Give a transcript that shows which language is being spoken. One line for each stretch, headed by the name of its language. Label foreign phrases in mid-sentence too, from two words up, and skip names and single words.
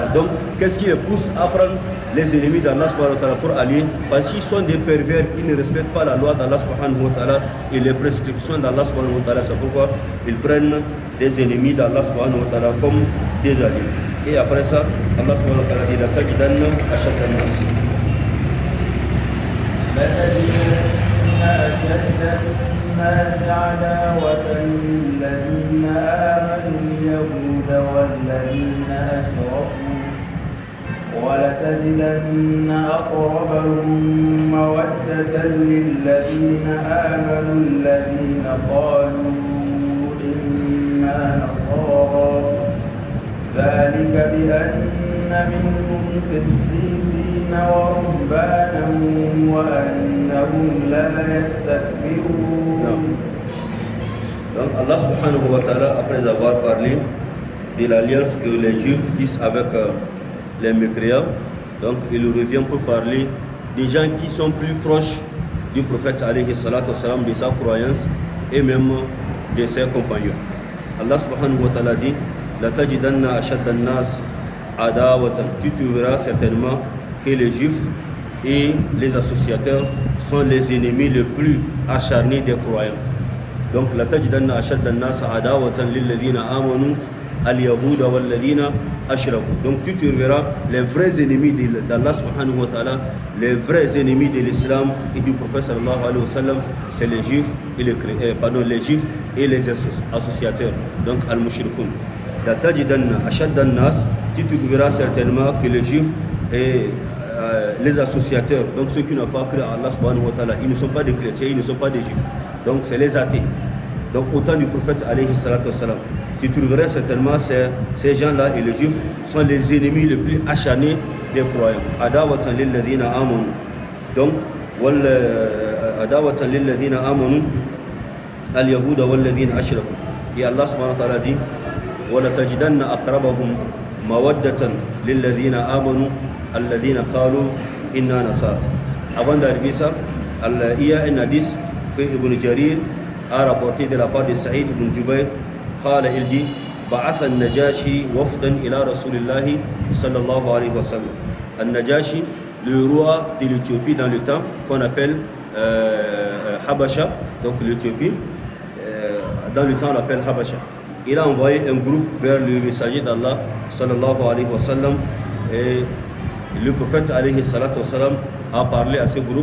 French: Donc qu'est-ce qui les pousse à prendre les ennemis d'
Arabic: الله سبحانه وتعالى
French: pour allier? Parce qu'ils sont des pervers, ils ne respectent pas la loi d'
Arabic: الله سبحانه وتعالى
French: et les prescriptions d'
Arabic: الله سبحانه وتعالى.
French: C'est pourquoi ils prennent des ennemis d'
Arabic: الله سبحانه وتعالى
French: comme des alliés. Et après ça,
Arabic: الله سبحانه وتعالى
French: dit
Arabic: لتجدن أشد الناس. أشد الناس عداوة للذين آمنوا اليهود والذين أشركوا ولتجدن أقربهم مودة للذين آمنوا الذين قالوا إنا نصارى ذلك بأن منهم قسيسين ورهبانا وأنهم لا يستكبرون.
French: Donc
Arabic: الله سبحانه وتعالى,
French: après avoir parlé de l'alliance que les Juifs tissent avec les mécréants, donc il revient pour parler des gens qui sont plus proches du prophète
Arabic: عليه الصلاة والسلام,
French: de sa croyance et même de ses compagnons.
Arabic: الله سبحانه وتعالى
French: dit
Arabic: لتجدن أشد الناس عداوة.
French: Tu trouveras certainement que les Juifs et les associateurs sont les ennemis les plus acharnés des croyants.
Arabic: Donc لتجدن أشد الناس عداوة للذين آمنوا اليهود والذين أشركوا.
French: Donc tu trouveras les vrais ennemis d'
Arabic: الله سبحانه وتعالى,
French: les vrais ennemis de l'islam et du prophète
Arabic: صلى الله عليه وسلم,
French: c'est les Juifs et les Juifs et les associateurs, donc al-mushrikun.
Arabic: لتجدن أشد الناس,
French: tu trouveras certainement que les Juifs et les associateurs, donc ceux qui n'ont pas cru à
Arabic: الله سبحانه وتعالى,
French: ils ne sont pas des chrétiens, ils ne sont pas des Juifs, donc c'est les athées. Donc au temps du prophète
Arabic: عليه الصلاة والسلام,
French: tu trouverais certainement ces gens-là et les Juifs sont les ennemis les plus acharnés des croyants.
Arabic: عداوة للذين آمنوا. Donc عداوة للذين آمنوا اليهود والذين أشركوا.
French: Et Allah subhanahu wa ta'ala dit
Arabic: وَلَتَجِدَنَّ أَقْرَبَهُمْ مَوَدَّةً لِلَّذِينَ آمَنُوا الَّذِينَ قَالُوا إِنَّا نَصَارَى.
French: Avant d'arriver ça, il y a un hadith que Ibn Jarir a rapporté de la part de Saïd ibn Jubayr. Il dit
Arabic: بعث النجاشي وفدا إلى رسول الله صلى الله عليه وسلم.
French: Al-Najashi, le roi de l'Éthiopie dans le temps qu'on appelle Habasha, donc l'Éthiopie, dans le temps on l'appelle Habasha. Il a envoyé un groupe vers le messager d'Allah
Arabic: صلى الله عليه وسلم,
French: et le prophète
Arabic: عليه الصلاة والسلام
French: a parlé à ce groupe.